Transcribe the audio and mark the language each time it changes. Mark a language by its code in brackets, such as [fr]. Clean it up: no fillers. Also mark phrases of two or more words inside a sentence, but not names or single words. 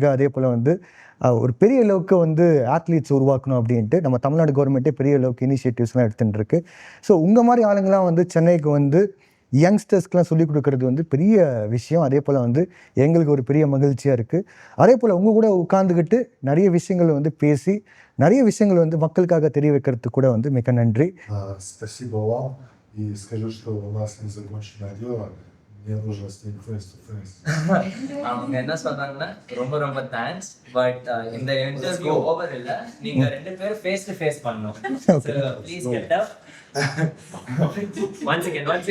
[ta] அதே போல் வந்து ஒரு பெரிய அளவுக்கு வந்து ஆத்லீட்ஸ் உருவாக்கணும் அப்படின்ட்டு நம்ம தமிழ்நாடு கவர்மெண்ட்டே பெரிய அளவுக்கு இனிஷியேட்டிவ்ஸ்லாம் எடுத்துகிட்டு இருக்கு. ஸோ உங்கள் மாதிரி ஆளுங்களாம் வந்து சென்னைக்கு வந்து யங்ஸ்டர்ஸ்க்கெலாம் சொல்லிக் கொடுக்கறது வந்து பெரிய விஷயம். அதே போல் வந்து எங்களுக்கு ஒரு பெரிய மகிழ்ச்சியாக இருக்குது. அதே போல் உங்கள் கூட உட்காந்துக்கிட்டு நிறைய விஷயங்கள் வந்து பேசி நிறைய விஷயங்கள் வந்து மக்களுக்காக தெரிய வைக்கிறதுக்கு கூட வந்து மிக நன்றி. [ru] Спасибо вам. И скажу, что у нас не законченное дело. Мне нужно с ним [en] face to face. [ta] அவங்க என்ன சொன்னாங்கன்னா ரொம்ப தேங்க்ஸ். பட் இந்த [en] interview over [ta] இல்ல, நீங்க 2 பேரும் [en] face to face [ta] பண்ணணும். [en] Please get up. Once again